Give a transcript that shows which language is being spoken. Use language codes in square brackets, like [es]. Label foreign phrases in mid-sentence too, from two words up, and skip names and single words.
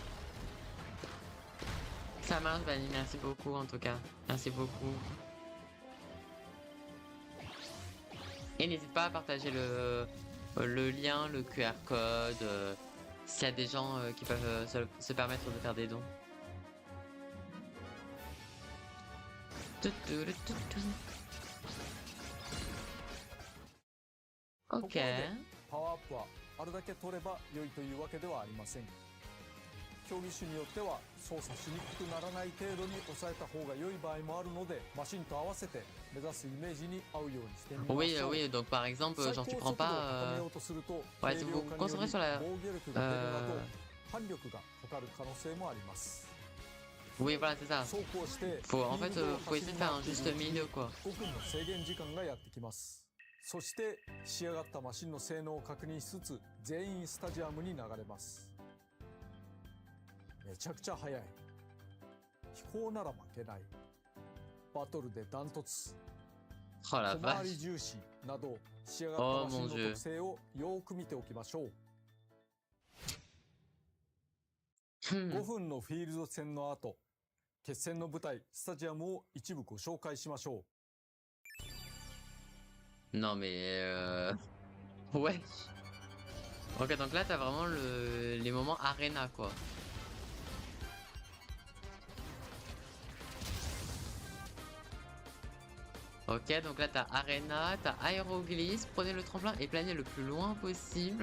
[fr] Ça marche, Bani, merci beaucoup en tout cas. Merci beaucoup. Et n'hésite pas à partager le lien, le QR code, s'il y a des gens qui peuvent se permettre de faire des dons. Ok. [ja] パワーアップはあるだけ取れば良いというわけではありません。競技種によっては操作しにくくならない程度に抑えた方が良い場合もあるので、マシンと合わせて目指すイメージに合うようにしてみましょう。 [fr] Oui, oui, donc par exemple, genre tu prends pas. Ouais, si vous vous concentrez sur la. Oui, voilà, c'est ça. Faut, en fait, faut essayer de faire un juste milieu, quoi. [ja] そして仕上がったマシンの性能を確認しつつ全員スタジアムに流れます。めちゃくちゃ速い。飛行なら負けない。バトルでダントツ。 [fr] Oh la [ja] 小回り [fr] vache. [ja] 重視など仕上がったマシンの特性をよく見ておきましょう。5分のフィールド戦の後、決戦の舞台スタジアムを一部ご紹介しましょう。 [fr] Non mais ouais. Ok, donc là t'as vraiment les moments arena, quoi. Ok, donc là t'as arena, t'as aéroglyphe, prenez le tremplin et planez le plus loin possible.